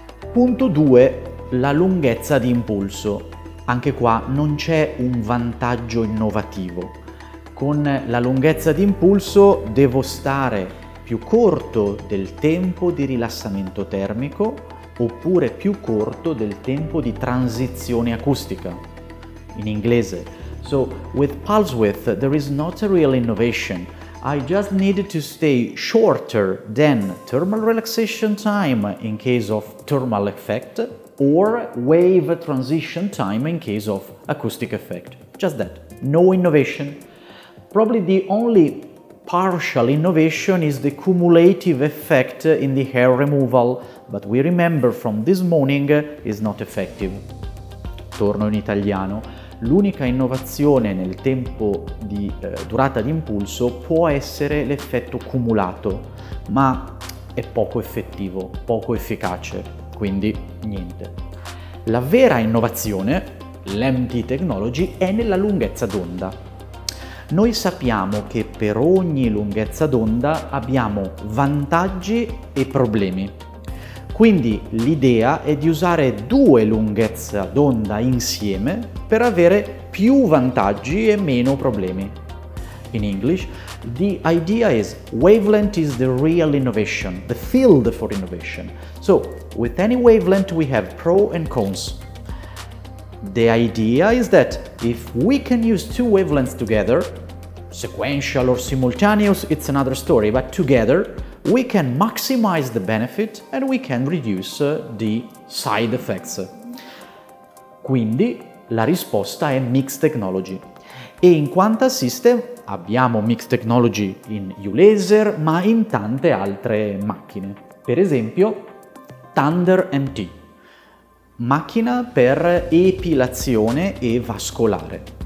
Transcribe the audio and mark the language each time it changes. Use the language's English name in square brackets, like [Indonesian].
[Italian] Punto 2. La lunghezza di impulso. Anche qua non c'è un vantaggio innovativo. Con la lunghezza di impulso devo stare più corto del tempo di rilassamento termico oppure più corto del tempo di transizione acustica. In inglese. [English] So, with pulse width, there is not a real innovation. I just needed to stay shorter than thermal relaxation time in case of thermal effect or wave transition time in case of acoustic effect. Just that. No innovation. Probably the only partial innovation is the cumulative effect in the hair removal, but we remember from this morning is not effective. [Italian] Torno in italiano. L'unica innovazione nel tempo di durata di impulso può essere l'effetto cumulato, ma è poco effettivo, poco efficace, quindi niente. La vera innovazione, l'MT technology, è nella lunghezza d'onda. Noi sappiamo che per ogni lunghezza d'onda abbiamo vantaggi e problemi. Quindi l'idea è di usare 2 lunghezze d'onda insieme per avere più vantaggi e meno problemi. [English] In English, the idea is wavelength is the real innovation, the field for innovation. So, with any wavelength we have pro and cons. The idea is that if we can use 2 wavelengths together, sequential or simultaneous, it's another story, but together we can maximize the benefit and we can reduce the side effects. [Italian] Quindi la risposta è Mixed Technology. E in Quanta System abbiamo Mixed Technology in U-Laser, ma in tante altre macchine. Per esempio, Thunder MT, macchina per epilazione e vascolare.